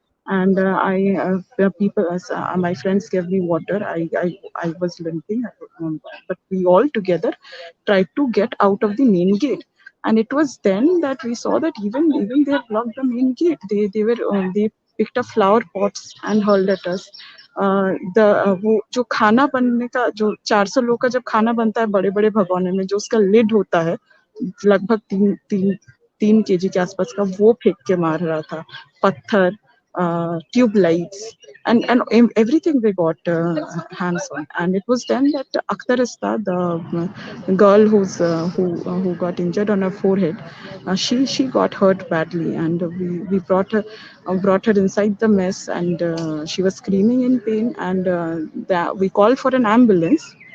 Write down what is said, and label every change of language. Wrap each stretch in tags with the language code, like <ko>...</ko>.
<en>And my friends gave me water. I was limping, but we all together tried to get out of the main gate. And it was then that we saw that even they had blocked the main gate. They picked up flower pots and hurled at us.</en> <hi>वो जो खाना बनने का, जो 400 लोग का जब खाना बनता है बड़े बड़े भगोने में, जो उसका लिड होता है लगभग 3 kg के आसपास का, वो फेंक के मार रहा था.</hi> <en>पत्थर, tube lights, and everything they got hands on. And it was then that Akhtarista, the girl who got injured on her forehead, she got hurt badly, and we brought her inside the mess, and she was screaming in pain, and we called for an ambulance.</en>